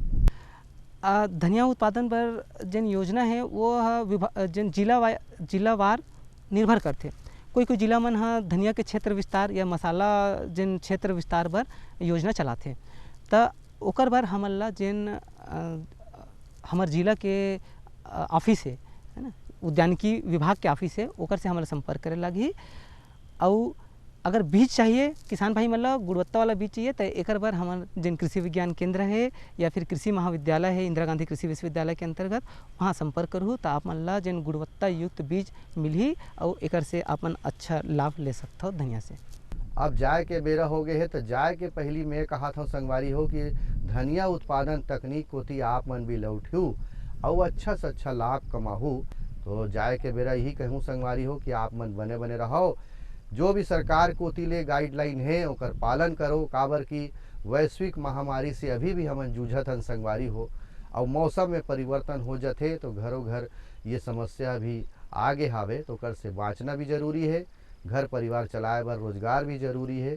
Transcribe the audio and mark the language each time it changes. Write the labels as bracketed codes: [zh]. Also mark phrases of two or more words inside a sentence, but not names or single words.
[hne] धनिया उत्पादन पर जिन योजना है वो जिन जिलावार निर्भर करते। कोई जिला मन धनिया के क्षेत्र विस्तार या मसाला जिन क्षेत्र विस्तार पर योजना चलाते, तो ओकर बर हमन ला जिन हमार जिला के ऑफिस है ना, उद्यानिकी विभाग के ऑफिस है, ओकर से हमारा संपर्क करे लगी। और अगर बीज चाहिए किसान भाई मतलब गुणवत्ता वाला बीज चाहिए तो एक बार हमारे जिन कृषि विज्ञान केंद्र है या फिर कृषि महाविद्यालय है इंदिरा गांधी कृषि विश्वविद्यालय के अंतर्गत वहाँ संपर्क करूँ तो आप मतलब जिन गुणवत्ता युक्त बीज मिली और एक से अपन अच्छा लाभ ले सकते हो धनिया से। अब जाए के बेरा हो गए है तो जाए के पहली मैं कहा था संगवारी हो कि धनिया उत्पादन तकनीक कोती आप मन भी लौटू और अच्छा से अच्छा लाभ कमाहू। तो जाए के बेरा यही कहूँ संगवारी हो कि आप मन बने बने रहो, जो भी सरकार कोती ले गाइडलाइन है ओकर पालन करो, काबर की वैश्विक महामारी से अभी भी हमन जूझत हन संगवारी हो और मौसम में परिवर्तन हो जाते तो घरों घर ये समस्या भी आगे हावे तो कर से बाँचना भी जरूरी है, घर परिवार चलाए बर रोजगार भी जरूरी है।